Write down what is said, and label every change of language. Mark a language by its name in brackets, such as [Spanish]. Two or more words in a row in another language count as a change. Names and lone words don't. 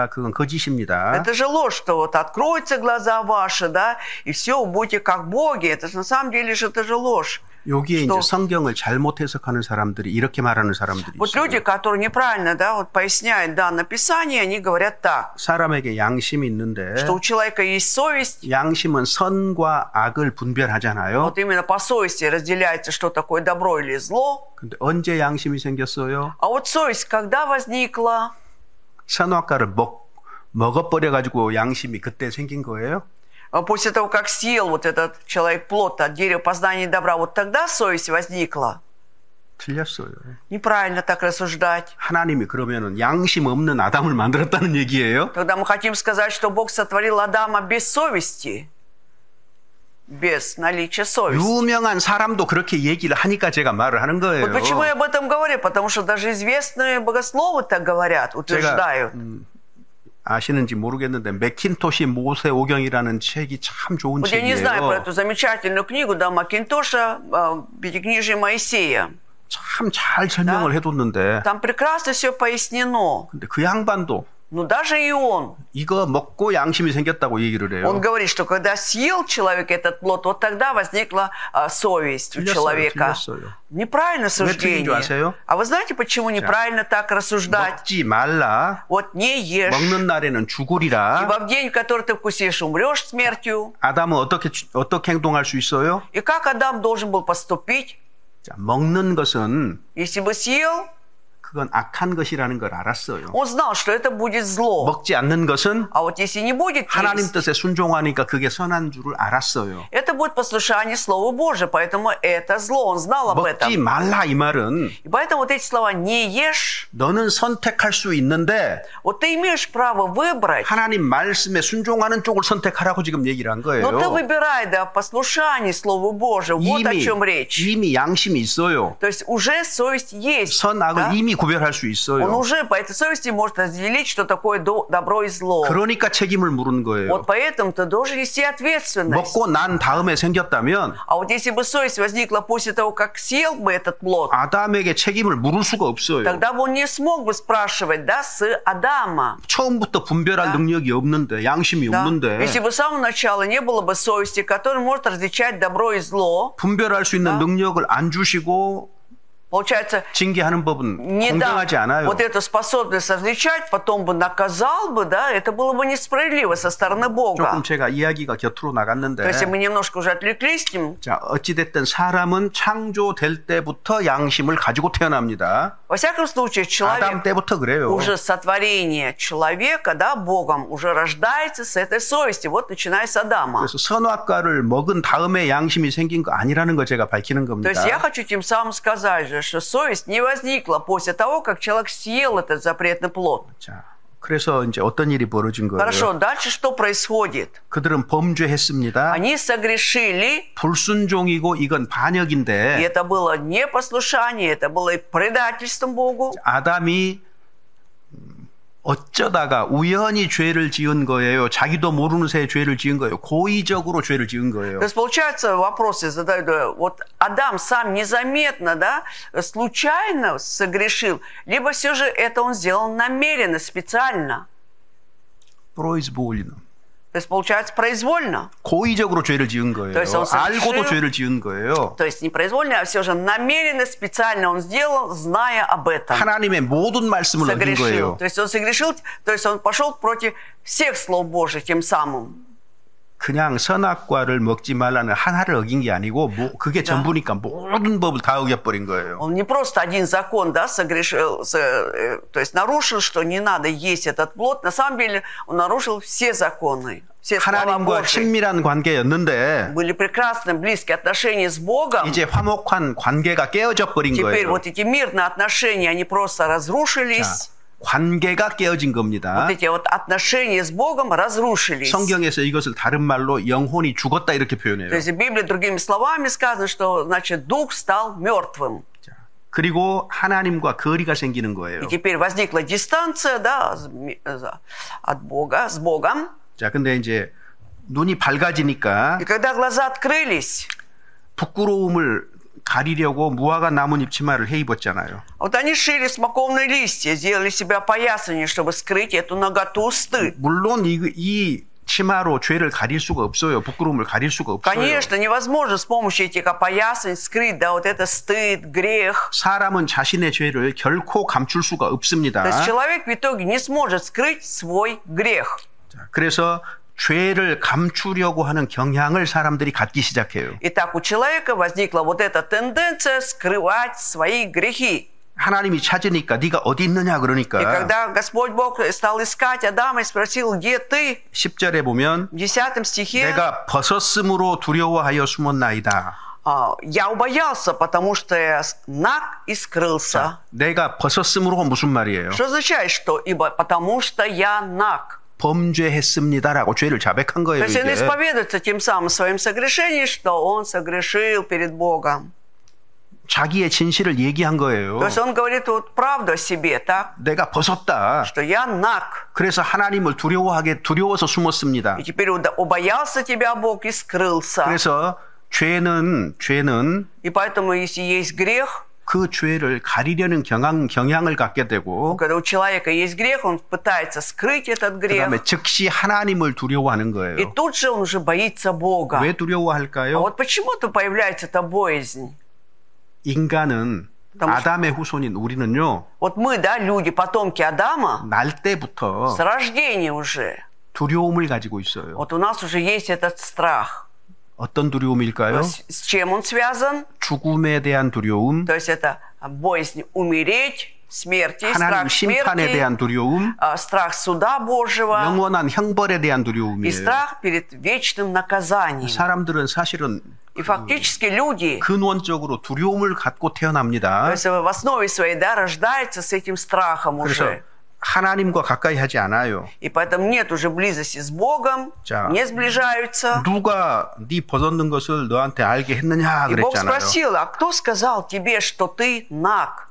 [Korean] 그건 거짓입니다. [Russian] Это же ложь, что вот откроются глаза ваши, да, и все, вы будете как боги. Это же на самом деле же это же ложь. [Korean] 여기에 [Russian] что- [Korean] 이제 성경을 잘못 해석하는 사람들이 이렇게 말하는 사람들이 [Russian] Вот [Korean] 있어요. [Russian] люди, которые неправильно, да, вот поясняют данное Писание, они говорят так, [Korean] 사람에게 양심이 있는데 [Russian] что у человека есть совесть, [Korean] 양심은 선과 악을 분별하잖아요. [Russian] вот именно по совести разделяется, что такое добро или зло. [Korean] 근데 언제 양심이 생겼어요? [Russian] А вот совесть когда возникла? [Korean] 선악과를 먹어버려 가지고 양심이 그때 생긴 거예요? [Russian] После того, как съел вот этот человек плод от дерева познания добра, вот тогда совесть возникла. [Korean] 틀렸어요. [Russian] Неправильно так рассуждать. [Korean] 하나님이 그러면은 양심 없는 아담을 만들었다는 얘기예요? [Russian] Тогда мы хотим сказать, что Бог сотворил Адама без совести, без наличия совести. [Korean] 유명한 사람도 그렇게 얘기를 하니까 제가 말을 하는 거예요. [Russian] Вот почему я об этом говорю, потому что даже известные богословы так говорят, утверждают. [Korean] 아시는지 모르겠는데 맥킨토시 모세오경이라는 책이 참 좋은 [Russian] Вот я не знаю про [Korean] 책이에요. [Russian] эту замечательную книгу, да, Макинтоша, Пятикнижие Моисея. [Korean] 참 잘 설명을 해뒀는데 [Russian] Там прекрасно все пояснено. [Korean] 근데 그 양반도 [Russian] Но даже и он [Korean] 이거 먹고 양심이 생겼다고 얘기를 해요. [Russian] говорит, что когда съел человек этот плод, вот тогда возникла совесть у человека. [Korean] 틀렸어요. [Russian] Неправильно [Korean] 틀린 줄 아세요? [Russian] суждение. А вы знаете, почему неправильно так рассуждать? [Korean] 먹지 말라. [Russian] Вот не ешь, [Korean] 먹는 날에는 죽으리라. [Russian] ибо в день, в который ты вкусишь, умрешь смертью. [Korean] 아담은 어떻게 행동할 수 있어요? [Russian] И как Адам должен был поступить, [Korean] 자, 먹는 것은 [Russian] если бы съел? [Korean] 그건 악한 것이라는 걸 알았어요. [Russian] Он знал, что это будет зло. [Korean] 먹지 않는 것은 [Russian] А вот если не будет [Korean] 하나님 [Russian] есть, [Korean] 뜻에 순종하니까 그게 선한 줄을 알았어요. [Russian] это будет послушание Слову Божию, поэтому это зло. Он знал об этом. [Korean] 먹지 말라 이 말은 [Russian] И поэтому вот эти слова «не ешь», [Korean] 너는 선택할 수 있는데 [Russian] вот ты имеешь право выбрать, [Korean] 하나님 말씀에 순종하는 쪽을 선택하라고 지금 얘기를 한 거예요. [Russian] но ты выбирай, да, послушание Слову Божию. Вот о чем речь. [Korean] 이미 양심이 있어요. [Russian] То есть уже совесть есть. [Korean] 선악을 [Russian] да? [Korean] 이미 구별할 수 [Russian] Он [Korean] 있어요. [Russian] уже по этой совести может разделить, что такое добро и зло. [Korean] 그러니까 책임을 물은 거예요. [Russian] Вот поэтому ты должен нести ответственность. [Korean] 먹고 난 다음에 생겼다면 [Russian] А вот если бы совесть возникла после того, как съел бы этот плод, [Korean] 아담에게 책임을 물을 수가 없어요. [Russian] тогда бы он не смог бы спрашивать, да, с Адама. [Korean] 처음부터 분별할 능력이 없는데, 양심이 [Russian] Да? [Korean] 없는데, [Russian] Если бы с самого начала не было бы совести, которая может различать добро и зло, [Korean] 분별할 수 있는 능력을 안 주시고 [Russian] получается, [Korean] 징계하는 법은 [Russian] не дав [Korean] 공정하지 않아요. [Russian] вот эту способность различать, потом бы наказал бы, да, это было бы несправедливо со стороны Бога. [Korean] 조금 제가 이야기가 곁으로 나갔는데, [Russian] То есть мы немножко уже отвлеклись к ним. [Korean] 자, 어찌됐든 사람은 창조될 때부터 양심을 가지고 태어납니다. [Russian] Во всяком случае, [Korean] 아담 [Russian] человек [Korean] 때부터 그래요. [Russian] уже сотворение человека, да, Богом, уже рождается с этой совести, вот начиная с Адама. [Korean] 그래서 선악과를 먹은 다음에 양심이 생긴 거 아니라는 거 제가 밝히는 [Russian] То [Korean] 겁니다. [Russian] есть я хочу тем самым сказать же, что совесть не возникла после того, как человек съел этот запретный плод. [Korean] 자, 그래서 이제 어떤 일이 벌어진 거예요? [Russian] Хорошо, дальше что происходит? [Korean] 그들은 범죄했습니다. [Russian] Они согрешили, [Korean] 불순종이고 이건 [Russian] и [Korean] 반역인데 [Russian] это было непослушание, это было и предательством Богу. [Korean] 아담이 어쩌다가 우연히 죄를 지은 거예요. 자기도 모르는 새에 죄를 지은 거예요. 고의적으로 죄를 지은 거예요. [Russian] То есть, получается, вопросы задают, да, вот Адам сам незаметно, да, случайно согрешил, либо все же это он сделал намеренно, специально. [Korean] 프로이즈볼리는 [Russian] То есть, получается, произвольно. [Korean] 고의적으로 죄를 지은 거예요. [Russian] То есть он [Korean] 알고도 [Russian] совершил- [Korean] 죄를 지은 거예요. [Russian] То есть, не произвольно, а все же намеренно, специально он сделал, зная об этом. [Korean] 하나님의 모든 말씀을 어긴 [Russian] Согрешил. [Korean] 거예요. [Russian] То есть, он согрешил, то есть, он пошел против всех слов Божьих тем самым. [Korean] 그냥 선악과를 먹지 말라는 하나를 어긴 게 아니고 그게 전부니까 모든 법을 다 어겨버린 거예요. [Russian] Он не просто один закон, да, согрешил, то есть нарушил, что не надо есть этот плод. На самом деле он нарушил все законы, все слова [Korean] 하나님과 [Russian] Божьи. [Korean] 친밀한 관계였는데 [Russian] Были прекрасные, близкие отношения с Богом. [Korean] 이제 화목한 관계가 깨어져 버린 [Russian] Теперь [Korean] 거예요. [Russian] вот эти мирные отношения, они просто разрушились. [Korean] 관계가 깨어진 겁니다. [Russian] Вот эти вот отношения с Богом разрушились. [Korean] 성경에서 이것을 다른 말로 영혼이 죽었다 이렇게 표현해요. [Russian] То есть в Библии другими словами сказано, что значит дух стал мертвым. [Korean] 자, 그리고 하나님과 거리가 생기는 거예요. [Russian] И теперь возникла дистанция, да, от Бога, с Богом. [Korean] 자, 근데 이제 눈이 밝아지니까 [Russian] И когда глаза открылись, [Korean] 부끄러움을 가리려고 무화과 나뭇잎 치마를 해 입었잖아요. [Russian] вот они шили смоковные листья, сделали себя поясание, чтобы скрыть эту наготу, стыд. [Korean] 물론 이 치마로 죄를 가릴 수가 없어요. 부끄러움을 가릴 수가 없어요. [Russian] Конечно, невозможно с помощью этих опоясаний скрыть, да, вот это стыд, грех. [Korean] 사람은 자신의 죄를 결코 감출 수가 없습니다. [Russian] То есть человек в итоге не сможет скрыть свой грех. [Korean] 자, 그래서 죄를 감추려고 하는 경향을 사람들이 갖기 시작해요. [Russian] Итак, у человека возникла вот эта тенденция скрывать свои грехи. [Korean] 하나님이 찾으니까 네가 어디 있느냐 [Russian] И [Korean] 그러니까 [Russian] когда Господь Бог стал искать Адама и спросил, где ты? [Korean] 10절에 보면 [Russian] В 10 стихе [Korean] 내가 벗었음으로 두려워하여 숨었나이다. [Russian] Я убоялся, потому что я наг и скрылся. [Korean] 내가 벗었으므로 무슨 말이에요? [Russian] Что означает, что ибо потому что я наг? [Korean] 범죄했습니다라고 죄를 자백한 [Russian] То [Korean] 거예요. [Russian] есть он [Korean] 이게. [Russian] исповедуется тем самым своим согрешением, что он согрешил перед Богом. [Korean] 자기의 진실을 얘기한 거예요. [Russian] То есть он говорит вот правду о себе, так? [Korean] 내가 벗었다. [Russian] Что я наг. [Korean] 그래서 하나님을 두려워서 숨었습니다. [Russian] И теперь убоялся тебя Бог и скрылся. [Korean] 그래서 죄는 [Russian] И поэтому, если есть грех, [Korean] 그 죄를 가리려는 경향을 갖게 되고 [Russian] когда у человека есть грех, он пытается скрыть этот грех. [Korean] 그다음에 즉시 하나님을 두려워하는 [Russian] И [Korean] 거예요. [Russian] тут же он уже боится Бога. [Korean] 왜 [Russian] А [Korean] 두려워할까요? [Russian] вот почему-то появляется эта боязнь. [Korean] 인간은 아담의 후손인 우리는요. [Russian] Вот мы, да, люди, потомки Адама, [Korean] 날 때부터 [Russian] с рождения уже. [Korean] 두려움을 가지고 있어요. [Russian] Вот у нас уже есть этот страх. [Korean] 어떤 두려움일까요? [Russian] С чем он связан? [Korean] 죽음에 대한 두려움, [Russian] То есть это боязнь умереть, смерти, [Korean] 하나님 [Russian] страх [Korean] 심판에 [Russian] смерти, [Korean] 대한 두려움, [Russian] страх суда Божьего [Korean] 영원한 형벌에 대한 [Russian] и [Korean] 두려움이에요. [Russian] страх перед вечным наказанием. [Korean] 사람들은 사실은 [Russian] И фактически люди, [Korean] 근원적으로 두려움을 갖고 [Russian] то [Korean] 태어납니다. [Russian] есть в основе своей, да, рождаются с этим страхом [Korean] 그래서 [Russian] уже. [Korean] 하나님과 가까이 하지 않아요. [Russian] И поэтому нет уже близости с Богом, [Korean] 자, [Russian] не сближаются. [Korean] 누가 네 벗었는 것을 너한테 알게 했느냐 [Russian] И Бог [Korean] 그랬잖아요. [Russian] спросил, а кто сказал тебе, что ты наг?